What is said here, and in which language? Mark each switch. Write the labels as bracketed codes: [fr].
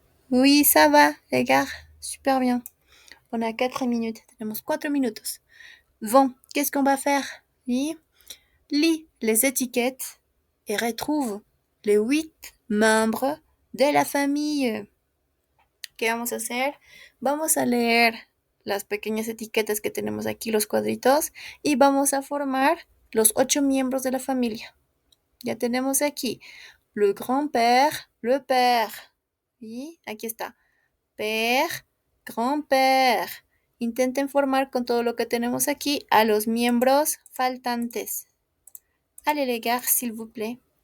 [fr] Oui, ça va, les gars. Super bien. On a 4 minutes. [es] Tenemos 4 minutos. [fr] Bon, qu'est-ce qu'on va faire? Oui. Lis les étiquetes et retrouve les 8 membres de la famille. [es] ¿Qué vamos a hacer? Vamos a leer las pequeñas etiquetas que tenemos aquí, los cuadritos, y vamos a formar los 8 miembros de la familia. Ya tenemos aquí le grand-père, le père. Y aquí está. Père, grand-père. Intenten formar con todo lo que tenemos aquí a los miembros faltantes. [fr] Allez les gars, s'il vous plaît.